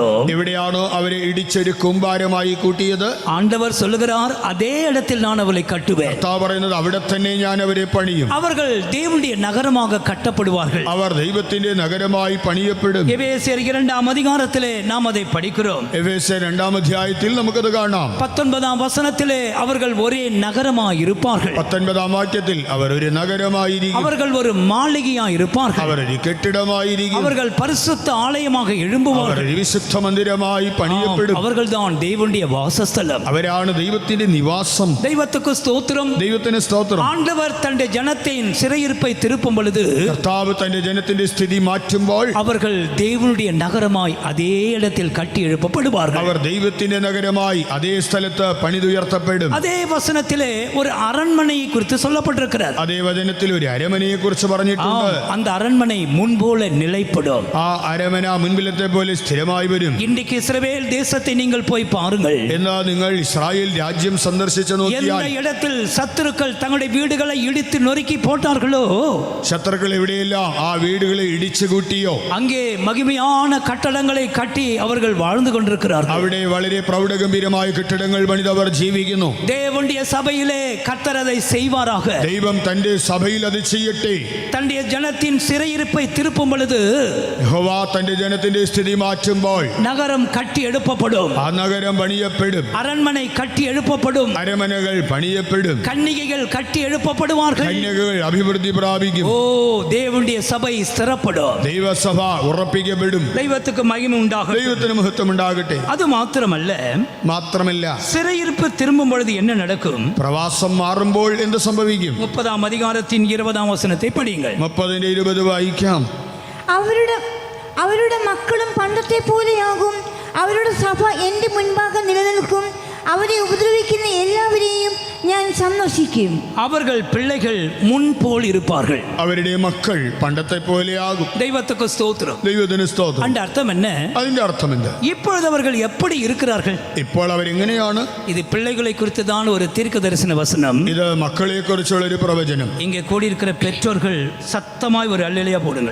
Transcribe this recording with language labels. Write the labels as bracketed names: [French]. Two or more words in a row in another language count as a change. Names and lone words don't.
[Malayalam] എവിടെയാണോ അവരെ ഇടിച്ചൊരു കൂമ്പാരമായി കൂട്ടിയത്, [Tamil] ஆண்டவர் சொல்லுகிறார், அதே இடத்தில் நான் அவளை கட்டுவேன். [Malayalam] കർത്താവ് പറയുന്നത്, അവിടെ തന്നെ ഞാൻ അവരെ പണിയും. [Tamil] அவர்கள் தேவனுடைய நகரமாக கட்டப்படுவார்கள். [Malayalam] അവർ ദൈവത്തിന്റെ നഗരമായി പണിയപ്പെടും. [Tamil] எபேசியர் 2 அதிகாரத்திலே நாம் அதை படிக்கிறோம். [Malayalam] എഫേസ്യർ 2 അധ്യായത്തിൽ നമുക്കത് കാണാം. [Tamil] 19 வசனத்திலே அவர்கள் ஒரே நகரமாய் இருப்பார்கள். [Malayalam] 19 വാക്യത്തിൽ അവർ ഒരു നഗരമായിരിക്കും. [Tamil] அவர்கள் ஒரு மாளிகையாய் இருப்பார்கள். [Malayalam] അവർ ഒരു കെട്ടിടമായിരിക്കും. [Tamil] அவர்கள் பரிசுத்த ஆலயமாக [Malayalam] അവർ [Tamil] எழும்புவார்கள். [Malayalam] ഒരു വിശുദ്ധ മന്ദിരമായി പണിയപ്പെടും. [Tamil] அவர்கள் தான் தேவனுடைய வாசஸ்தலம். [Malayalam] അവരാണ് ദൈവത്തിന്റെ നിവാസം. [Tamil] தெய்வத்துக்கு ஸ்தோத்திரம். [Malayalam] ദൈവത്തിന് സ്തോത്രം. [Tamil] ஆண்டவர் தன்னுடைய ஜனத்தின் சிறையிருப்பை திருப்பும் பொழுது [Malayalam] കർത്താവ് തന്റെ ജനത്തിന്റെ സ്ഥിതി മാറ്റുമ്പോൾ [Tamil] அவர்கள் தேவனுடைய நகரமாய் அதே இடத்தில் கட்டி எழுப்பப்படுவார்கள். [Malayalam] അവർ ദൈവത്തിന്റെ നഗരമായി അതേ സ്ഥലത്ത് പണിതുയർത്തപ്പെടും. [Tamil] அதே வசனத்திலே ஒரு அரண்மனையை குறித்து சொல்லப்பட்டிருக்கிறது. [Malayalam] അതേ വചനത്തിൽ ഒരു അരമനയെ കുറിച്ച് പറഞ്ഞിട്ടുണ്ട്. [Tamil] அந்த அரண்மனை முன்போல நிலைப்படும். [Malayalam] ആ അരമന മുൻപിലത്തെ പോലെ സ്ഥിരമായി വരും. [Tamil] இன்றைக்கு இஸ்ரவேல் தேசத்தை நீங்கள் போய் பாருங்கள். [Malayalam] എന്നാൽ നിങ്ങൾ ഇസ്രായേൽ രാജ്യം സന്ദർശിച്ചു [Tamil] எந்த [Malayalam] നോക്കിയാൽ [Tamil] இடத்தில் சத்துருக்கள் தங்களுடைய வீடுகளை இடித்து நொறுக்கி போட்டார்களோ, [Malayalam] ശത്രുക്കൾ എവിടെയെല്ലാം ആ വീടുകളെ ഇടിച്ചു കൂട്ടിയോ, [Tamil] அங்கே மகிமையான கட்டடங்களை கட்டி அவர்கள் வாழ்ந்து கொண்டிருக்கிறார்கள். [Malayalam] അവിടെ വളരെ പ്രൗഢഗംഭീരമായ കെട്ടിടങ്ങൾ പണിതവർ ജീവിക്കുന്നു. [Tamil] தேவனுடைய சபையிலே கர்த்தர் அதை செய்வாராக. [Malayalam] ദൈവം തന്റെ സഭയിൽ അത് ചെയ്യട്ടെ. [Tamil] தன்னுடைய ஜனத்தின் சிறையிருப்பை திருப்பும் பொழுது [Malayalam] യഹോവ തന്റെ ജനത്തിന്റെ സ്ഥിതി മാറ്റുമ്പോൾ [Tamil] நகரம் கட்டி எழுப்பப்படும். [Malayalam] ആ നഗരം പണിയപ്പെടും. [Tamil] அரண்மனை கட்டி எழுப்பப்படும். [Malayalam] അരമനകൾ പണിയപ്പെടും. [Tamil] கன்னிகைகள் கட்டி எழுப்பப்படுவார்கள். [Malayalam] കന്യകകൾ അഭിവൃദ്ധി പ്രാപിക്കും. [Tamil] ஓ தேவனுடைய சபை ஸ்திரப்படும். [Malayalam] ദൈവസഭ ഉറപ്പിക്കപ്പെടും. [Tamil] தெய்வத்துக்கு மகிமை உண்டாகும். [Malayalam] ദൈവത്തിന് മഹത്വം ഉണ്ടാകട്ടെ. [Tamil] அது மாத்திரமல்ல, [Malayalam] മാത്രമല്ല [Tamil] சிறையிருப்பு திரும்பும் பொழுது என்ன நடக்கும்? [Malayalam] പ്രവാസം മാറുമ്പോൾ എന്ത് സംഭവിക്കും? [Tamil] 30 அதிகாரத்தின் 20 வசனத்தை படியுங்கள். [Malayalam] 30-20 വായിക്കാം. അവരുടെ മക്കളും പണ്ടത്തെ പോലെയാകും. അവരുടെ സഭ എൻ്റെ മുൻപാകെ നിലനിൽക്കും. അവരെ ഉപദ്രവിക്കുന്ന എല്ലാവരെയും ഞാൻ സന്ദർശിക്കും. [Tamil] அவர்கள் பிள்ளைகள் முன் போல் இருப்பார்கள். [Malayalam] അവരുടെ മക്കൾ പണ്ടത്തെ പോലെയാകും. [Tamil] தெய்வத்துக்கு ஸ்தோத்திரம். [Malayalam] ദൈവത്തിന് സ്തോത്രം. [Tamil] அந்த அர்த்தம் என்ன? [Malayalam] അതിന്റെ അർത്ഥം എന്ത്? [Tamil] இப்பொழுது அவர்கள் எப்படி இருக்கிறார்கள்? [Malayalam] ഇപ്പോൾ അവരെങ്ങനെയാണ്? [Tamil] இது பிள்ளைகளை குறித்துதான் ஒரு தீர்க்க தரிசன வசனம். [Malayalam] ഇത് മക്കളെ കുറിച്ചുള്ള ഒരു പ്രവചനം. [Tamil] இங்கே கூடியிருக்கிற பெற்றோர்கள் சத்தமாய் ஒரு அல்லேலூயா போடுங்கள்.